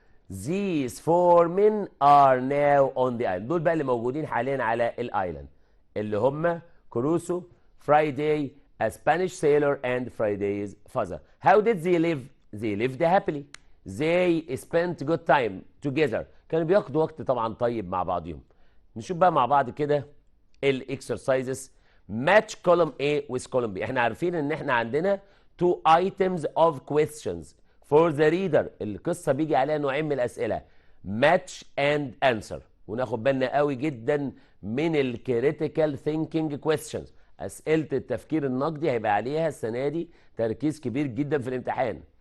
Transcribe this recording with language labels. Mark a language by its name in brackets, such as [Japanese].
[English] These 4 men are now on the island. [Arabic] دول بقى اللي موجودين حاليا على الايلاند اللي هم [English] Crusoe, Friday, a Spanish sailor and Friday's father. How did they live? They lived happily. They spent good time together. [Arabic] كانوا بياخدوا وقت طبعا طيب مع بعضهم. نشوف بقى مع بعض كده الاكسرسايزز. [English] match column A with column B. [Arabic] احنا عارفين ان احنا عندنا [English] 2 items of questions for the reader. [Arabic] القصه بيجي عليها نوعين من الاسئله [English] match and answer. [Arabic] وناخد بالنا قوي جدا من الكريتيكال ثينكينج questions. اسئله التفكير النقدي هيبقى عليها السنه دي تركيز كبير جدا في الامتحان.